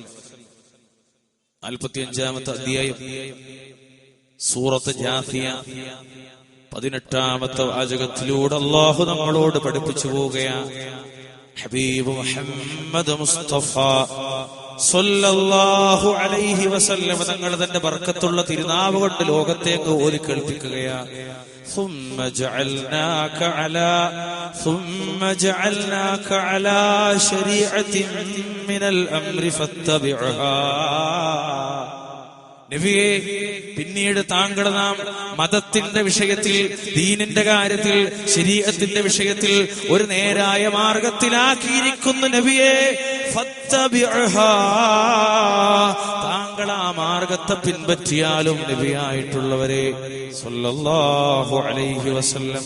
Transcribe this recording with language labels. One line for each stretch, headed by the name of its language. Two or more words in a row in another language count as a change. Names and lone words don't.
Malayalam: 45-ാമത്തെ അധ്യായം സൂറത്ത് ജാസിയ 18-ാമത്തെ വാചകത്തിലൂടെ അല്ലാഹു നമ്മളോട് പഠിപ്പിച്ചു പോവുകയാണ്. ഹബീബ് മുഹമ്മദ് മുസ്തഫ
Arabic: صلى الله عليه وسلم
Malayalam: തങ്ങൾ തന്റെ ബർക്കത്തുള്ള തിരുനാവ് കൊണ്ട് ലോകത്തേക്ക് ഓതി കേൾപ്പിക്കുകയാണ്.
Arabic: ثم جعلناك على شريعة من الأمر فاتبعها.
Malayalam: നബിയെ, പിന്നീട് താങ്കൾ നാം മതത്തിന്റെ വിഷയത്തിൽ, ദീനിന്റെ കാര്യത്തിൽ, ശരീഅത്തിന്റെ വിഷയത്തിൽ ഒരു നേരായ മാർഗത്തിലാക്കിയിരിക്കുന്നു നബിയെ. ഫത്തബിഅഹാ, താങ്കൾ ആ മാർഗത്തെ പിൻപറ്റിയാലും നബിയായിട്ടുള്ളവരെ
Arabic: صلى الله عليه وسلم.